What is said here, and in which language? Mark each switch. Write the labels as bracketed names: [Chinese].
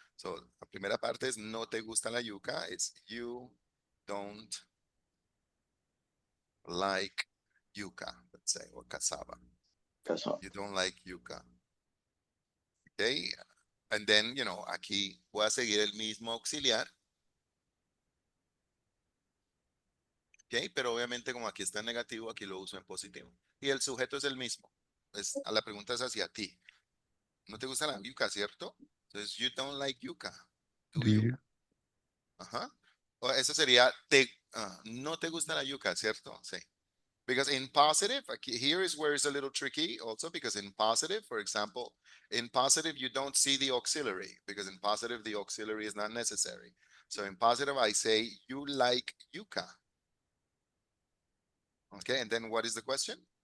[Spanish] So, la primera parte es no te gusta la yuca. [English] It's you don't like yuca, let's say, or cassava. You don't like yuca. Okay. And then, [Spanish] aquí voy a seguir el mismo auxiliar. Ok, pero obviamente como aquí está en negativo, aquí lo uso en positivo. Y el sujeto es el mismo. La pregunta es hacia ti. ¿No te gusta la yuca, cierto? [English] Entonces, you don't like yuca, do Do you? you? [Spanish] Ajá. O eso sería, no te gusta la yuca, ¿cierto? Sí. [English] Because in positive, here is where it's a little tricky also, because in positive, for example, in positive, you don't see the auxiliary, because in positive, the auxiliary is not necessary. So in positive, I say, you like yuca. Okay, and then what is the question?